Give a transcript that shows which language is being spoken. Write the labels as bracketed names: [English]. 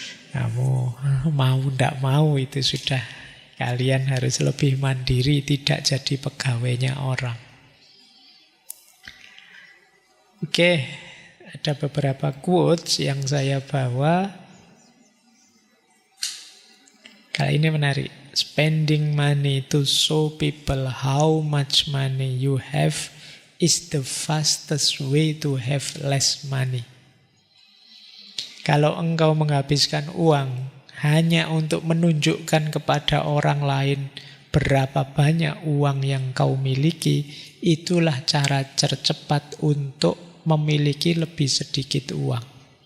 [Indonesian] Kamu mau ndak mau itu sudah. Kalian harus lebih mandiri, tidak jadi pegawainya orang. Oke, ada beberapa quotes yang saya bawa. Kalau ini menarik. [English] Spending money to show people how much money you have is the fastest way to have less money. [Indonesian] Kalau engkau menghabiskan uang hanya untuk menunjukkan kepada orang lain berapa banyak uang yang kau miliki, itulah cara tercepat untuk memiliki lebih sedikit uang.